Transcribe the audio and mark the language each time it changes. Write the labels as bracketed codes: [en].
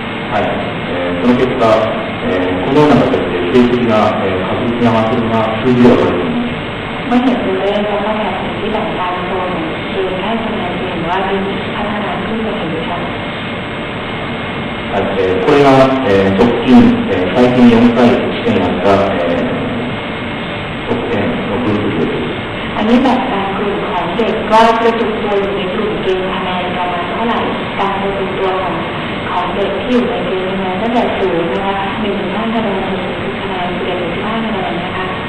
[ja] はい、その結果、このような形で成績が確実に上がっているのが数字で分かります。 [th] เมื่อเห็นตัวเลขแล้วก็แผนที่แบ่งการโซนคือให้คะแนนเห็นว่ามีพัฒนาขึ้นอย่างเห็นชัด [ja] これが、直近、最近4回試験になった、得点の分布です。 [th] อันนี้แบบการกลุ่มของเด็กว่าประจุตัวอยู่ในกลุ่มเกณฑ์คะแนนประมาณเท่าไหร่การประจุตัวของเด็กที่อยู่ในเกณฑ์คะแนนตั้งแต่0นะคะ1-5คะแนนถึงคะแนน11-15คะแนนนะคะ